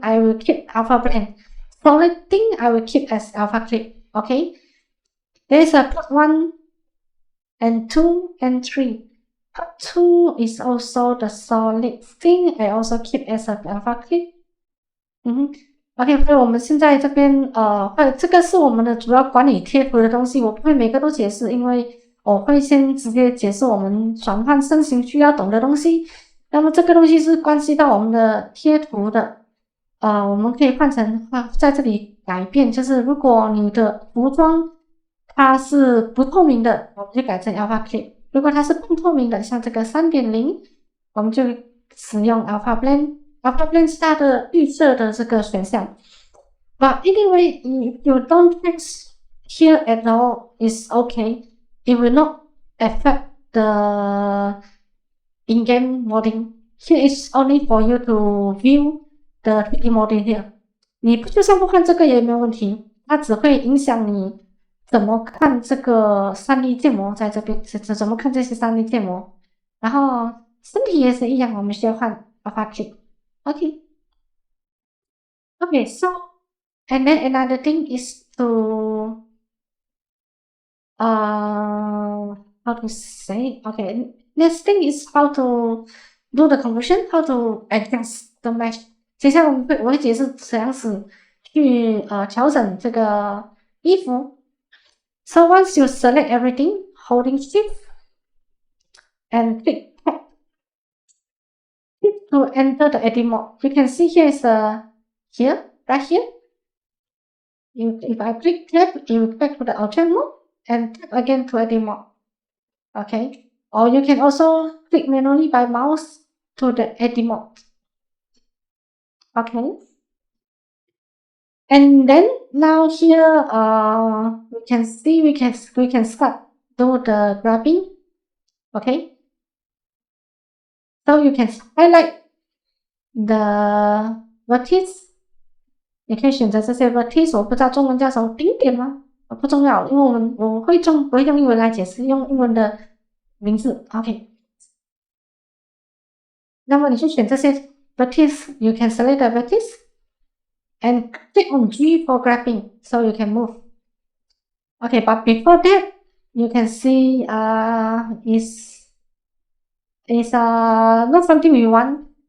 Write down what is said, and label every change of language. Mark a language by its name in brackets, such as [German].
[English] I will keep alpha blend. Solid thing I will keep as alpha click. Okay, there's a part 1 and 2 and 3. Part 2 is also the solid thing. I also keep as an alpha click. [Chinese] OK， 所以我们现在这边这个是我们的主要管理贴图的东西，我不会每个都解释，因为我会先直接解释我们转换身形需要懂的东西。那么这个东西是关系到我们的贴图的，我们可以换成在这里改变，就是如果你的服装它是不透明的，我们就改成 alpha click。如果它是半透明的，像这个 3.0， 我们就使用 alpha blend。alpha blend 是它的预设的这个选项。 [English] But anyway, if you don't text here at all, it's okay. It will not affect the in-game modding. Here is only for you to view the 3D modding here. [Chinese] 你就算不看这个也没有问题，它只会影响你怎么看这个3D 建模在这边，怎么看这些3D 建模。然后身体也是一样，我们需要换 alpha click。 [English] Okay. Okay, so and then another thing is to how to say? Okay, next thing is how to do the conversion, how to adjust the mesh. [Chinese] 接下来我会解释怎样子去调整这个衣服。 [English] So once you select everything, holding shift and click to enter the edit mode. You can see here is here, right here. If I click tab, it will back to the object mode and tap again to edit mode. Okay. Or you can also click manually by mouse to the edit mode. Okay. And then now here we can see we can start do the grabbing. Okay. So you can highlight the vertex. [Chinese] 你可以选择这些 vertex， 我不知道中文叫什么，顶点吗？不重要，因为我会用英文来解释，用英文的名字。 [English] OK。 [Chinese] 那么你去选这些 [English] vertex, you can select the vertex and click on G for grabbing, so you can move. Okay, but before that, you can see is not something we want.